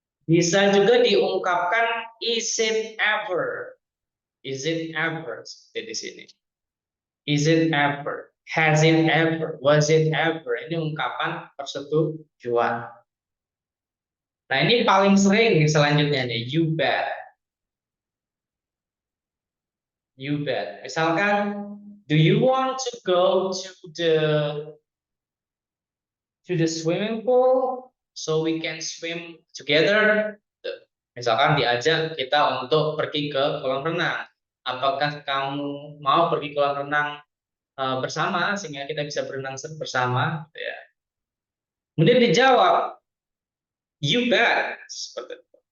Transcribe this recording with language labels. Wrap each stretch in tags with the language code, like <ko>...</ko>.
<id>Bisa juga diungkapkan</id> <en>is it ever? Is it ever?</en> <id>Seperti di sini.</id> <en>Is it ever? Has it ever? Was it ever?</en> <id>Ini ungkapan persetujuan. Nah ini paling sering selanjutnya nih.</id> <en>You bet. You bet.</en> <id>Misalkan,</id> <en>do you want to go to the swimming pool so we can swim together?</en> <id>Misalkan diajak kita untuk pergi ke kolam renang. Apakah kamu mau pergi kolam renang bersama sehingga kita bisa berenang bersama? Gitu ya. Kemudian dijawab,</id> <en>you bet.</en> <id>Seperti itu.</id>